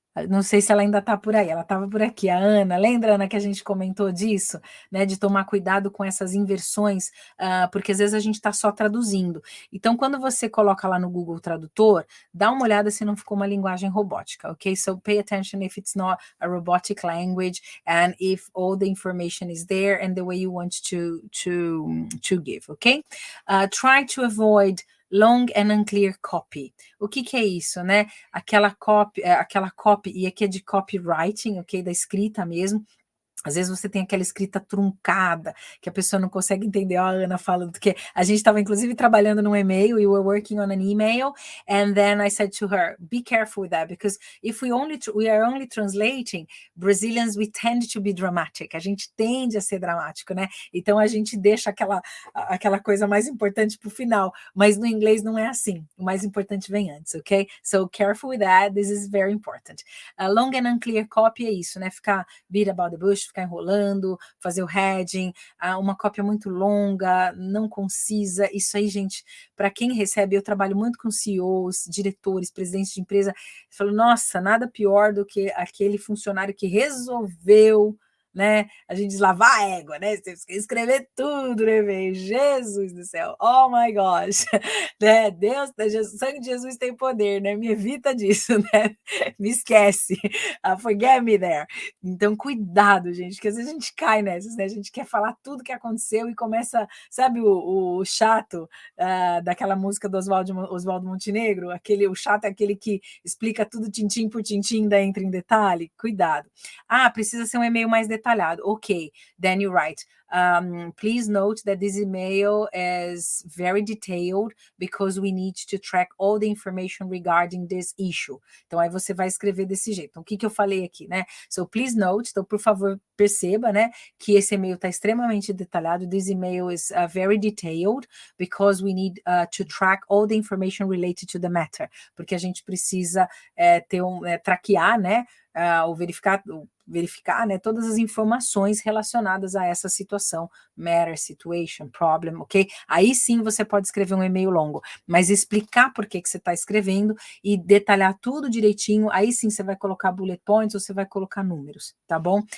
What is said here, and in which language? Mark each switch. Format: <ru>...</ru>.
<pt>Não sei se ela ainda está por aí, ela estava por aqui, a Ana. Lembra, Ana, que a gente comentou disso, né? De tomar cuidado com essas inversões, porque às vezes a gente está só traduzindo. Então, quando você coloca lá no Google Tradutor, dá uma olhada se não ficou uma linguagem robótica, ok?</pt> <en>So pay attention if it's not a robotic language and if all the information is there and the way you want to give, ok? Try to avoid long and unclear copy.</en> <pt>O que é isso, né? Aquela copy, e aqui é de copywriting, ok? Da escrita mesmo. Às vezes você tem aquela escrita truncada, que a pessoa não consegue entender. A Ana fala do que a gente estava, inclusive, trabalhando num e-mail,</pt> <en>we were working on an email, and then I said to her, be careful with that, because if we are only translating, Brazilians, we tend to be dramatic.</en> <pt>A gente tende a ser dramático, né? Então a gente deixa aquela coisa mais importante para o final, mas no inglês não é assim. O mais importante vem antes, ok?</pt> <en>So careful with that, this is very important. Long and unclear copy</en> <pt>é isso, né? Ficar</pt> <en>beat about the bush,</en> <pt>ficar enrolando, fazer o heading, uma cópia muito longa, não concisa. Isso aí, gente, para quem recebe, eu trabalho muito com CEOs, diretores, presidentes de empresa, falo, nossa, nada pior do que aquele funcionário que resolveu, né? A gente diz lavar a égua, né? Você tem que escrever tudo, né, velho? Jesus do céu,</pt> <en>oh my gosh,</en> <pt>né? Deus, o sangue de Jesus tem poder, né? Me evita disso, né? Me esquece,</pt> <en>forget me there.</en> <pt>Então, cuidado, gente, que às vezes a gente cai nessas, né? A gente quer falar tudo que aconteceu e começa, sabe, o chato daquela música do Oswaldo Montenegro? O chato é aquele que explica tudo tintim por tintim, daí entra em detalhe. Cuidado. Precisa ser um e-mail mais detalhado.</pt> <en>Ok, then you write. Please note that this email is very detailed because we need to track all the information regarding this issue.</en> <pt>Então, aí você vai escrever desse jeito. Então, o que eu falei aqui, né?</pt> <en>So, please note,</en> <pt>então, por favor, perceba, né, que esse e-mail está extremamente detalhado.</pt> <en>This email is very detailed because we need to track all the information related to the matter.</en> <pt>Porque a gente precisa traquear, né, ou verificar, né, todas as informações relacionadas a essa situação, matter, situation, problem, ok? Aí sim você pode escrever um e-mail longo, mas explicar por que você está escrevendo e detalhar tudo direitinho, aí sim você vai colocar bullet points ou você vai colocar números, tá bom?</pt>